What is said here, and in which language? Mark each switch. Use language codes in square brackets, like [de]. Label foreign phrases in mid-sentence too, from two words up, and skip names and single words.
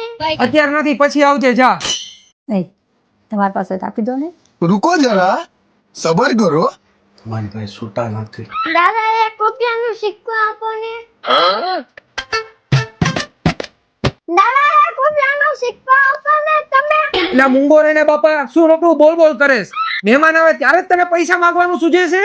[gu] અત્યારે નથી પછી આવજે જા નહીં તમારી પાસે તો આપી દો ને [hi] रुको जरा सबर करो [gu] તમારી પાસે છૂટા નથી. દાદા એક રૂપિયાનો સિક્કો આપો ને દાદા એક રૂપિયાનો સિક્કો આપો ને તમે એટલે મૂંગો રહીને બાપા શું રોકડું બોલ બોલ કરેશ મહેમાન આવે ત્યારે જ તને પૈસા માંગવાનું સૂજે છે